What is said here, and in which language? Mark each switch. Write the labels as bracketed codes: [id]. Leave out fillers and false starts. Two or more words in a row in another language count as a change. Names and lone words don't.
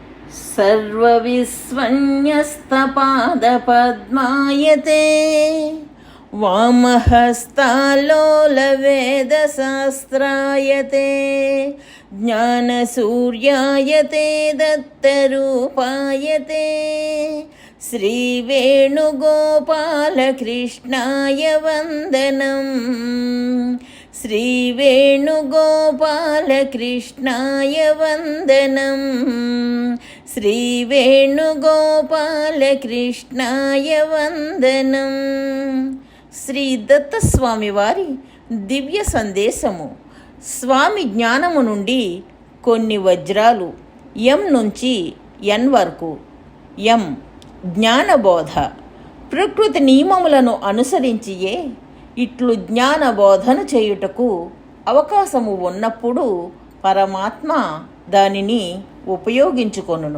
[sa] सर्वविस्वन्यस्तपादपद्मायते वामहस्तालोलवेदशास्त्रायते ज्ञानसूर्यायते दत्तरूपायते श्रीवेणुगोपालकृष्णाय वन्दनम् श्रीवेणुगोपालकृष्णाय वन्दनम् श्रीवेणुगोपालकृष्णाय वन्दनम् [te] శ్రీ దత్తస్వామి వారి దివ్య సందేశము. స్వామి జ్ఞానము నుండి కొన్ని వజ్రాలు. ఎం నుంచి ఎన్ వరకు. ఎం జ్ఞానబోధ. ప్రకృతి నియమములను అనుసరించియే ఇట్లు జ్ఞానబోధను చేయుటకు అవకాశము ఉన్నప్పుడు పరమాత్మ దానిని ఉపయోగించుకొనును.